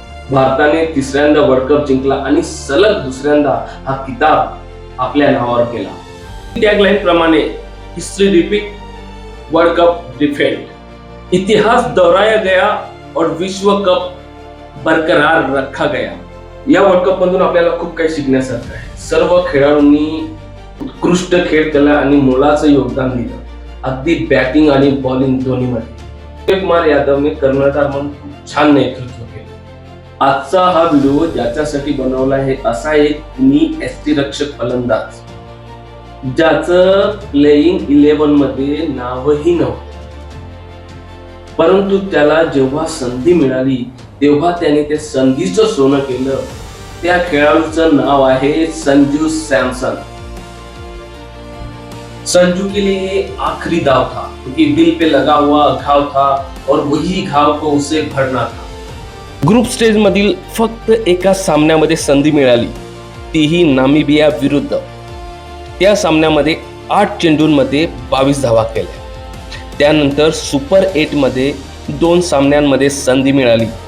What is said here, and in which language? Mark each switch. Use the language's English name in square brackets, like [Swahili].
[Marathi] भारताने तिसऱ्यांदा world cup जिंकला आणि सलग दुसऱ्यांदा हा किताब आपल्या नावावर केला. टॅगलाईन प्रमाणे history repeat, world cup defend. [Hindi] इतिहास दोहराया गया और विश्व कप बरकरार रखा गया. [Marathi] या वर्ल्ड कप मधून आपल्याला खूप काही शिकण्यासारखं आहे. सर्व खेळाडूंनी उत्कृष्ट खेळ केला आणि मोलाचं योगदान दिलं. अगदी बॅटिंग आणि बॉलिंग दोन्हीमध्ये. सूर्यकुमार यादवने कर्णधार म्हणून खूप छान नेतृत्व केलं. आजचा हा व्हिडिओ ज्याच्यासाठी बनवला आहे असा एक यष्टिरक्षक फलंदाज ज्याचं प्लेइंग 11 मध्ये नावही नव्हतं, परंतु त्याला जेव्हा संधी मिळाली तेव्हा त्याने ते संधीचं सोनं केलं. त्या खेळाडूचं नाव आहे संजू सॅमसन. [Hindi] संजू के लिए ये आखिरी दाव था क्योंकि दिल पे लगा हुआ घाव था और वही घाव को उसे भरना था. [Marathi] ग्रुप स्टेज मधील फक्त एका सामन्यामध्ये संधी मिळाली, तीही नामिबिया विरुद्ध. त्या सामन्यामध्ये 8 चेंडूंमध्ये 22 धावा केल्या. त्यानंतर सुपर 8 मध्ये 2 सामन्यांमध्ये संधी मिळाली.